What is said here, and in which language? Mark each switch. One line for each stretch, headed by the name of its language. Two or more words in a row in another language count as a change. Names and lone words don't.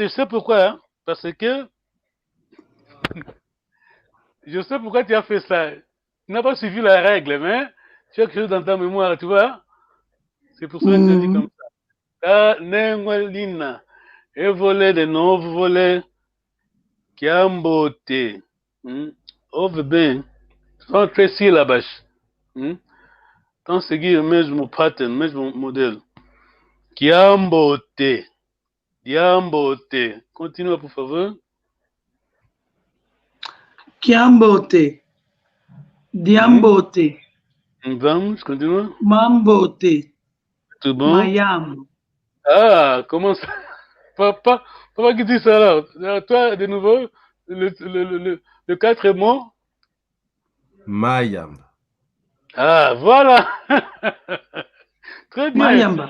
French: Je sais pourquoi. Hein? Parce que je sais pourquoi tu as fait ça. Tu n'as pas suivi la règle, mais tu as quelque chose dans ta mémoire, tu vois. C'est pour ça que je dis comme ça. Nengolina. Et voler
Portuguese: de novo
French: voler.
Portuguese: Kiambote. Ouve bem. São 3 sílabas. Então, seguir o mesmo pattern, o mesmo modelo.
Kimbundu: Kiambote. Diambote. Continua, por favor. Kiambote. Diambote.
Portuguese: Vamos, continua.
Kimbundu: Mambote.
Portuguese: Tudo bom?
Kimbundu: Mayam.
French: Ah, comment ça? Papa qui dit ça là? Toi, de nouveau, le 4 mots.
Kimbundu: Mayamba.
French: Ah, voilà. Très bien.
Kimbundu: Mayamba.